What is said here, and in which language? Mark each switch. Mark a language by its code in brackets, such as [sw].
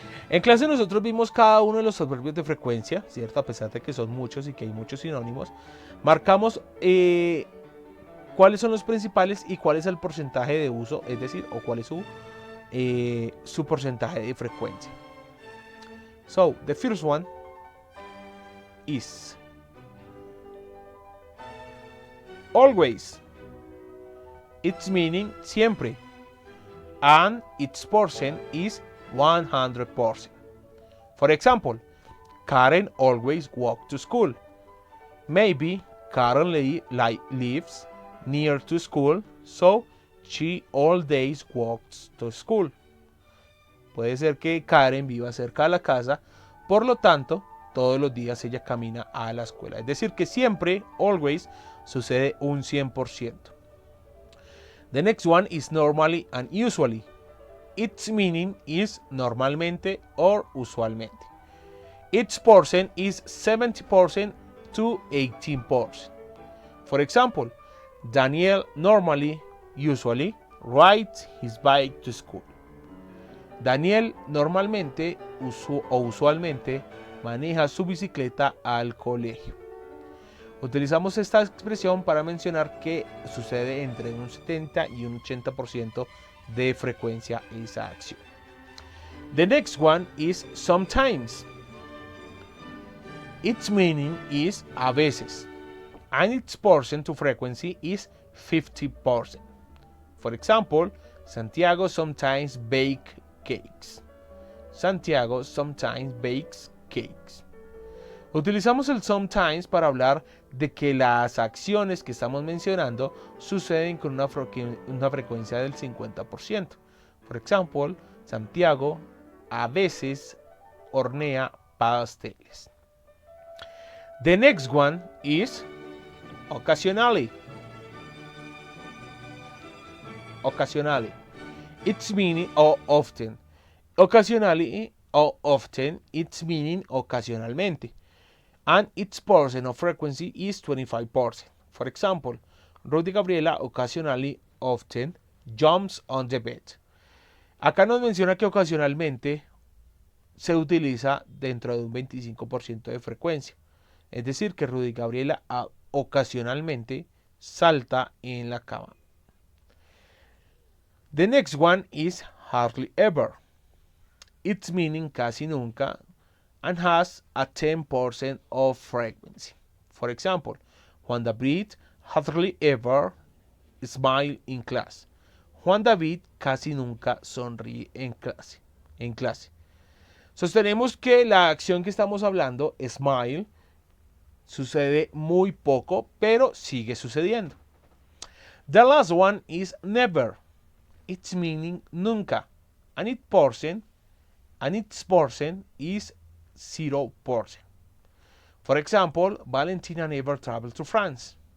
[es] En clase nosotros vimos cada uno de los adverbios de frecuencia, ¿cierto? A pesar de que son muchos y que hay muchos sinónimos. Marcamos cuáles son los principales y cuál es el porcentaje de uso, es decir, o cuál es su porcentaje de frecuencia. [en] So, the first one is always. Its meaning siempre. And its portion is 100%. For example, Karen always walks to school. Maybe Karen lives near to school, so she always walks to school. [es] Puede ser que Karen viva cerca de la casa, por lo tanto, todos los días ella camina a la escuela. Es decir, que siempre, always, sucede un 100%. [en] The next one is normally and usually. Its meaning is normalmente or usualmente. Its portion is 70% to 18%. For example, Daniel usually rides his bike to school. [es] Daniel normalmente o usualmente maneja su bicicleta al colegio. Utilizamos esta expresión para mencionar que sucede entre un 70 y un 80% de frecuencia esa acción. [en] The next one is sometimes. Its meaning is [es] a veces, [en] and its portion to frequency is 50%. For example, Santiago sometimes bakes cakes. Santiago sometimes bakes cakes. [es] Utilizamos el sometimes para hablar de que las acciones que estamos mencionando suceden con una frecuencia del 50%. Por ejemplo, Santiago a veces hornea pasteles. [en] The next one is occasionally. Occasionally. Its meaning or often. Occasionally or often, its meaning ocasionalmente. And its portion of frequency is 25%. For example, Rudy Gabriela occasionally often jumps on the bed. [es] Acá nos menciona que ocasionalmente se utiliza dentro de un 25% de frecuencia. Es decir, que Rudy Gabriela ocasionalmente salta en la cama. [en] The next one is hardly ever. Its meaning [es] casi nunca, [en] and has a 10% of frequency. For example, Juan David hardly ever smile in class. [es] Juan David casi nunca sonríe en clase. Sostenemos que la acción que estamos hablando, smile, sucede muy poco, pero sigue sucediendo. [en] The last one is never. Its meaning nunca, and its portion is 0%. For example, Valentina never traveled to France.